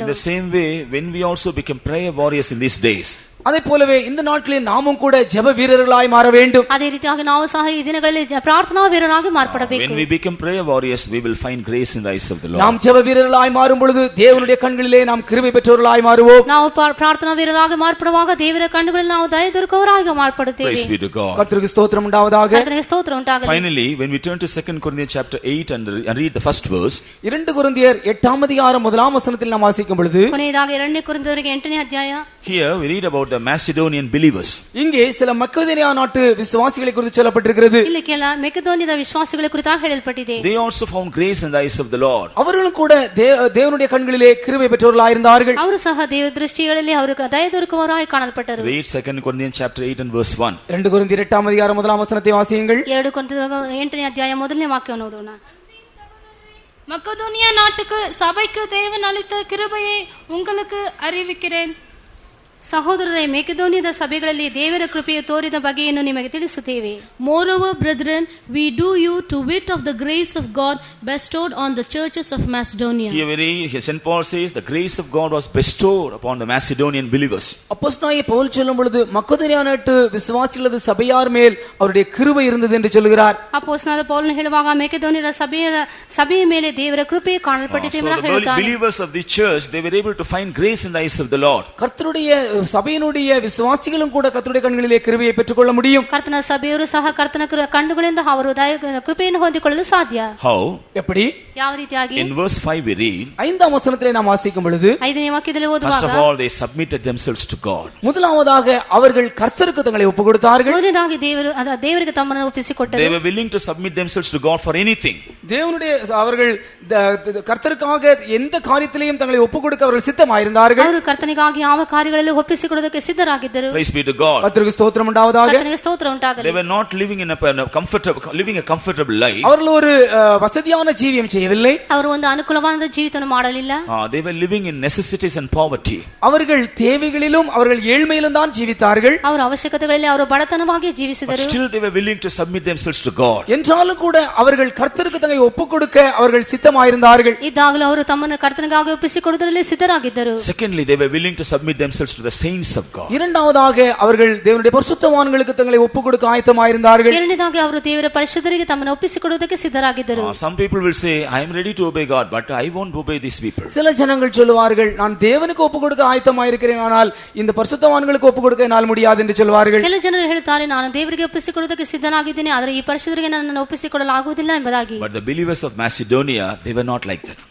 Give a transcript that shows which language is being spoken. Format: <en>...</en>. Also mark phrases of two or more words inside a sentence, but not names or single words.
<en>In the same way, when we also become prayer warriors in these days,</en> <ta>அதே போலவே இந்த நாட்களில் நாமும் கூட ஜெப வீரர்களாய் மாற வேண்டும்.</ta> <kn>ಅದೇ ರೀತಿಯಾಗಿ ನಾವು ಸಹ ಈ ದಿನಗಳಲ್ಲಿ ಪ್ರಾರ್ಥನಾ ವೀರರಾಗಿ ಮಾರ್ಪಡಬೇಕು.</kn> <en>when we become prayer warriors, we will find grace in the eyes of the Lord.</en> <ta>நாம் ஜெப வீரர்களாய் மாறும் பொழுது தேவனுடைய கண்களிலே நாம் கிருபை பெற்றவர்களாய் மாறுவோம்.</ta> <kn>ನಾವು ಪ್ರಾರ್ಥನಾ ವೀರರಾಗಿ ಮಾರ್ಪಡುವಾಗ ದೇವರ ಕಣ್ಣುಗಳಲ್ಲಿ ನಾವು ದಯೆ ದೊರಕುವವರಾಗಿ ಮಾರ್ಪಡುತ್ತೇವೆ.</kn> <en>Praise be to God.</en> <ta>கர்த்தருக்கு ஸ்தோத்திரம் உண்டாவதாக.</ta> <kn>ಕರ್ತನಿಗೆ ಸ್ತೋತ್ರ ಉಂಟಾಗಲಿ.</kn> <en>Finally, when we turn to 2 Corinthians chapter 8 and read the first verse,</en> <ta>2 கொரிந்தியர் 8ஆம் அதிகாரம் 1ஆம் வசனத்தில் நாம் வாசிக்கும் பொழுது,</ta> <kn>ಕೊನೆಯದಾಗಿ 2 ಕೊರಿಂಥದವರಿಗೆ 8ನೇ ಅಧ್ಯಾಯ,</kn> <en>here we read about the Macedonian believers.</en> <ta>இங்கே சில மக்கெதோனியா நாட்டு விசுவாசிகளை குறித்து சொல்லப்பட்டிருக்கிறது.</ta> <kn>ಇಲ್ಲಿ ಕೆಲ ಮೆಕೆದೋನಿಯದ ವಿಶ್ವಾಸಿಗಳ ಕುರಿತಾಗಿ ಹೇಳಲ್ಪಟ್ಟಿದೆ.</kn> <en>They also found grace in the eyes of the Lord.</en> <ta>அவர்களும் கூட தேவனுடைய கண்களிலே கிருபை பெற்றவர்களாய் இருந்தார்கள்.</ta> <kn>ಅವರು ಸಹ ದೇವರ ದೃಷ್ಟಿಗಳಲ್ಲಿ ಅವರು ದಯೆ ದೊರಕುವವರಾಗಿ ಕಾಣಲ್ಪಟ್ಟರು.</kn> <en>Read 2 Corinthians chapter 8 and verse 1.</en> <ta>2 கொரிந்தியர் 8ஆம் அதிகாரம் 1ஆம் வசனத்தை வாசியுங்கள்.</ta> <kn>2 ಕೊರಿಂಥದವರಿಗೆ 8ನೇ ಅಧ್ಯಾಯ 1ನೇ ವಾಕ್ಯವನ್ನು ಓದೋಣ.</kn> <ta>மக்கதோனியா நாட்டுக்கு சபைக்கு தேவன் அளித்த கிருபையை உங்களுக்கு அறிவிக்கிறேன்.</ta> <kn>ಸಹೋದರರೇ, ಮೆಕೆದೋನಿಯದ ಸಭೆಗಳಲ್ಲಿ ದೇವರ ಕೃಪೆಯು ತೋರಿದ ಬಗೆಯನ್ನು ನಿಮಗೆ ತಿಳಿಸುತ್ತೇವೆ.</kn> <en>Moreover, brethren, we do you to wit of the grace of God bestowed on the churches of Macedonia. Here St. Paul says the grace of God was bestowed upon the Macedonian believers.</en> <ta>அப்போஸ்தலனாகிய பவுல் சொல்லும் பொழுது மக்கெதோனியா நாட்டு விசுவாசிகளது சபையார் மேல் அவருடைய கிருபை இருந்தது என்று சொல்கிறார்.</ta> <kn>ಅಪೊಸ್ತಲನಾದ ಪೌಲನು ಹೇಳುವಾಗ ಮೆಕೆದೋನಿಯದ ಸಭೆಯ ಮೇಲೆ ದೇವರ ಕೃಪೆಯು ಕಾಣಲ್ಪಟ್ಟಿದೆ ಎಂದು</kn> <en>the</en> <kn>ಹೇಳುತ್ತಾನೆ.</kn> <en>believers of the church, they were able to find grace in the eyes of the Lord.</en> <ta>கர்த்தருடைய சபையினுடைய விசுவாசிகளும் கூட கர்த்தருடைய கண்களிலே கிருபையை பெற்றுக்கொள்ள முடியும்.</ta> <kn>ಕರ್ತನ ಸಭೆಯವರು ಸಹ ಕರ್ತನ ಕಣ್ಣುಗಳಿಂದ ಅವರು ಕೃಪೆಯನ್ನು ಹೊಂದಿಕೊಳ್ಳಲು ಸಾಧ್ಯ.</kn> <en>How?</en> <ta>எப்படி?</ta> <kn>ಯಾವ ರೀತಿಯಾಗಿ?</kn> <en>In verse 5 we read,</en> <ta>5ஆம் வசனத்திலே நாம் வாசிக்கும் பொழுது,</ta> <kn>5ನೇ ವಾಕ್ಯದಲ್ಲಿ</kn> <en>first</en> <kn>ಓದುವಾಗ,</kn> <en>of all they submitted themselves to God.</en> <ta>முதலாவதாக அவர்கள் கர்த்தருக்கு தங்களை ஒப்புக் கொடுத்தார்கள்.</ta> <kn>ಮೊದಲನೇದಾಗಿ ದೇವರಿಗೆ ತಮ್ಮನ್ನು ಒಪ್ಪಿಸಿಕೊಟ್ಟರು.</kn> <en>They were willing to submit themselves to God for anything.</en> <ta>தேவனுடைய அவர்கள் கர்த்தருக்காக எந்த காரியத்திலேயும் தங்களை ஒப்புக் கொடுக்க அவர்கள் சித்தமாயிருந்தார்கள்.</ta> <kn>ಅವರು ಕರ್ತನಿಗಾಗಿ ಯಾವ ಕಾರ್ಯಗಳಲ್ಲಿ ಒಪ್ಪಿಸಿಕೊಡೋದಕ್ಕೆ ಸಿದ್ಧರಾಗಿದ್ದರು.</kn> <en>Praise be to God.</en> <ta>கர்த்தருக்கு ஸ்தோத்திரம் உண்டாவதாக.</ta> <kn>ಕರ್ತನಿಗೆ ಸ್ತೋತ್ರ ಉಂಟಾಗಲಿ.</kn> <en>They were not living in a comfortable life.</en> <ta>அவர்கள் ஒரு வசதியான ஜீவியம் செய்யவில்லை.</ta> <kn>ಅವರು ಒಂದು ಅನುಕೂಲವಾದ ಜೀವಿತವನ್ನು ಮಾಡಲಿಲ್ಲ.</kn> <en>They were living in necessities and poverty.</en> <ta>அவர்கள் தேவைகளிலும் அவர்கள் ஏழ்மையிலும் தான் ஜீவித்தார்கள்.</ta> <kn>ಅವರ ಅವಶ್ಯಕತೆಗಳಲ್ಲಿ ಅವರು ಬಡತನವಾಗಿ</kn> <en>But</en> <kn>ಜೀವಿಸಿದರು.</kn> <en>still they were willing to submit themselves to God.</en> <ta>என்றாலும் கூட அவர்கள் கர்த்தருக்கு தங்களை ஒப்புக் கொடுக்க அவர்கள் சித்தமாயிருந்தார்கள்.</ta> <kn>ಇದ್ದಾಗಲೂ ಅವರು ತಮ್ಮನ್ನು ಕರ್ತನಿಗಾಗಿ ಒಪ್ಪಿಸಿಕೊಡುವುದರಲ್ಲಿ ಸಿದ್ಧರಾಗಿದ್ದರು.</kn> <en>Secondly, they were willing to submit themselves to the saints of God.</en> <ta>இரண்டாவதாக அவர்கள் தேவனுடைய பரிசுத்தவான்களுக்கு தங்களை ஒப்புக் கொடுக்க ஆயத்தமாயிருந்தார்கள்.</ta> <kn>ಎರಡನೇದಾಗಿ ಅವರು ದೇವರ ಪರಿಶುದ್ಧರಿಗೆ ತಮ್ಮನ್ನು ಒಪ್ಪಿಸಿಕೊಡುವುದಕ್ಕೆ ಸಿದ್ಧರಾಗಿದ್ದರು.</kn> <en>Some people will say, I am ready to obey God, but I won't obey these people.</en> <ta>சில ஜனங்கள் சொல்வார்கள், நான் தேவனுக்கு ஒப்புக் கொடுக்க ஆயத்தமாயிருக்கிறேன், ஆனால் இந்த பரிசுத்தவான்களுக்கு ஒப்புக் கொடுக்க என்னால் முடியாது என்று சொல்வார்கள்.</ta> <kn>ಕೆಲವು ಜನರು ಹೇಳ್ತಾರೆ, ನಾನು ದೇವರಿಗೆ ಒಪ್ಪಿಸಿಕೊಡುವುದಕ್ಕೆ ಸಿದ್ಧನಾಗಿದ್ದೇನೆ, ಆದರೆ ಈ ಪರಿಶುದ್ಧರಿಗೆ ನನ್ನನ್ನು ಒಪ್ಪಿಸಿಕೊಡಲಾಗುವುದಿಲ್ಲ ಎಂಬುದಾಗಿ.</kn> <en>But the believers of Macedonia, they were not like that.</en>